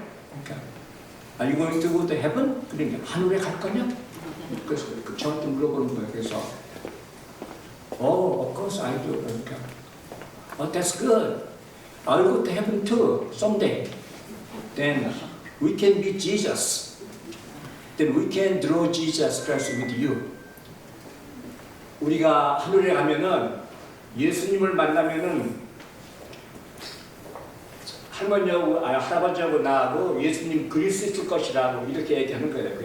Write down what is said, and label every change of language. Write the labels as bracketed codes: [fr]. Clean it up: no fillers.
[ko] 그러니까 [en] Are you going to go to heaven? [ko] 그러니까 하늘에 갈 거냐? 그래서 저한테 물어보는 거예요. 그래서 [en] of course I do. [ko] 그러니까 [en] that's good. I'll go to heaven too someday. Then we can be Jesus. Then we can draw Jesus Christ with you. [ko] 우리가 하늘에 가면은 예수님을 만나면은 할머니하고 할아버지하고 나하고 예수님 그릴 수 있을 것이라고 이렇게 얘기하는 거예요.